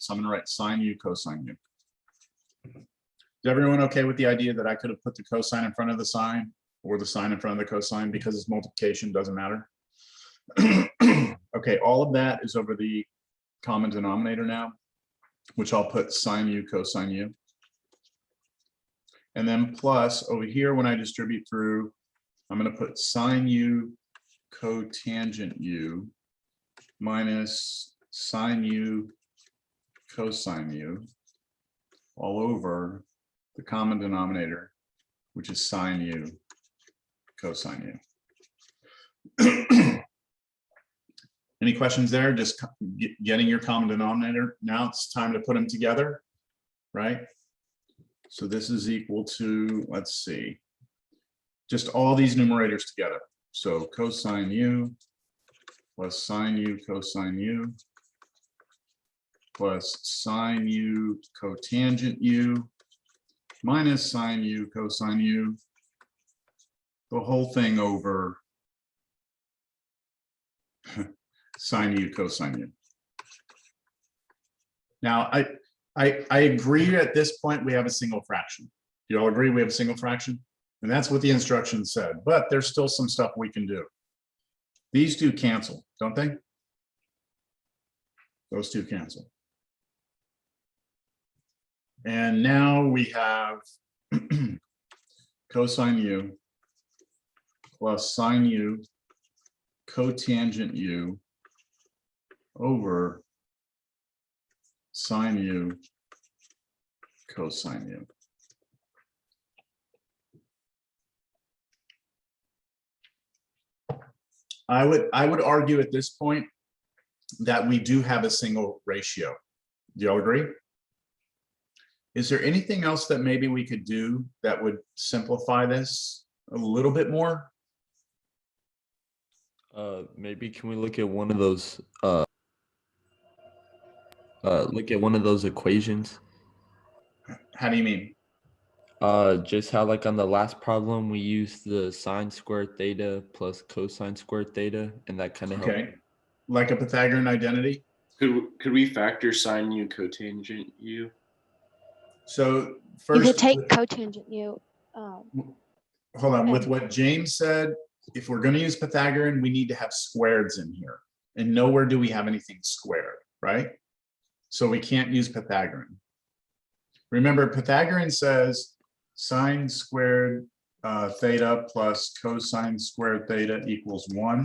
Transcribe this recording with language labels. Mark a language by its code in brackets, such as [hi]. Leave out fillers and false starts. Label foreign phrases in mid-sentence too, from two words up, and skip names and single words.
[en] I'm going to write sine u, cosine u. Is everyone okay with the idea that I could have put the cosine in front of the sine or the sine in front of the cosine because it's multiplication, doesn't matter? Okay, all of that is over the common denominator now, which I'll put sine u, cosine u. And then plus over here, when I distribute through, I'm going to put sine u cotangent u minus sine u cosine u all over the common denominator, which is sine u cosine u. Any questions there? Just getting your common denominator. Now it's time to put them together, right? So this is equal to, let's see, just all these numerators together. So cosine u plus sine u cosine u plus sine u cotangent u minus sine u cosine u, the whole thing over sine u cosine u. Now, I agree at this point we have a single fraction. Do you all agree we have a single fraction? And that's what the instructions said, but there's still some stuff we can do. These two cancel, don't they? Those two cancel. And now we have cosine u plus sine u cotangent u over sine u cosine u. I would argue at this point that we do have a single ratio. Do y'all agree? Is there anything else that maybe we could do that would simplify this a little bit more? Maybe can we look at one of those equations? How do you mean? Just how like on the last problem we used the sine squared theta plus cosine squared theta, and that kind of Okay, like a Pythagorean identity. Could we factor sine u cotangent u? So You first, could take cotangent u. hold on, with what James said, if we're gonna use Pythagorean, we need to have squareds in here. And nowhere do we have anything squared, right? So we can't use Pythagorean. Remember, Pythagorean says sine squared theta plus cosine squared theta equals 1.